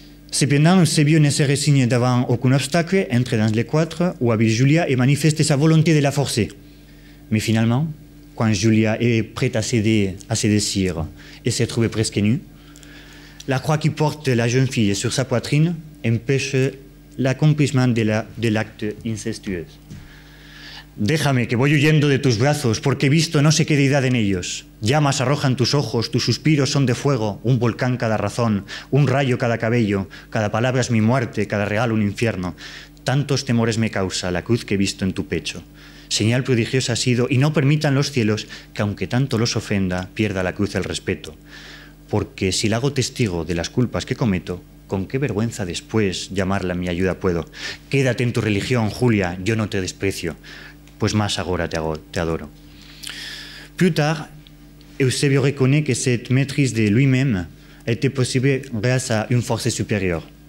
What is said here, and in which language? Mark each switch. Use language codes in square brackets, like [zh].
[fr] Cependant, Eusebio ne se résigne devant aucun obstacle, entre dans les 4 où habite Julia et manifeste sa volonté de la forcer. Mais finalement, quand Julia est prête à céder à ses désirs et se trouve presque nue, la croix qui porte la jeune fille sur sa poitrine empêche l'accomplissement de l'acte incestueux. [es] Déjame, que voy huyendo de tus brazos, porque he visto no sé qué deidad en ellos. Llamas arrojan tus ojos, tus suspiros son de fuego, un volcán cada razón, un rayo cada cabello, cada palabra es mi muerte, cada regalo un infierno. Tantos temores me causa la cruz que he visto en tu pecho. Señal prodigiosa ha sido, y no permitan los cielos que, aunque tanto los ofenda, pierda la cruz el respeto. Porque si la hago testigo de las culpas que cometo, ¿con qué vergüenza después llamarla mi ayuda puedo? Quédate en tu religión, Julia, yo no te desprecio, pues más ahora te adoro. [fr] Plus tard, Eusebio reconnaît que cette maîtrise de lui-même était possible grâce à une force supérieure.